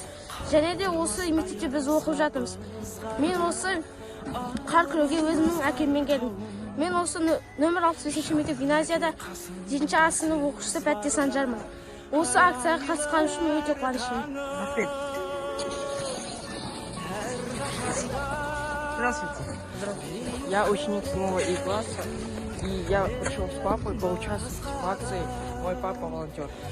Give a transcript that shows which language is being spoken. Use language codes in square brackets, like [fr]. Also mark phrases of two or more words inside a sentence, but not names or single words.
[kk] Және де осы мектепте біз оқып жатырмыз. Мен осы қар күреуге өзімнің әкеммен келдім. Мен осы нөмір 65 мектеп гимназияда 7-ші А сынып оқушысы Пәтте Санжармын. Осы акцияға қатысқан үшін өте қуаныштымын. Рахмет. [ru] Здравствуйте. Здравствуйте. Я ученик 7 И класса, и я пришел с папой поучаствовать в акции «Мой папа волонтер».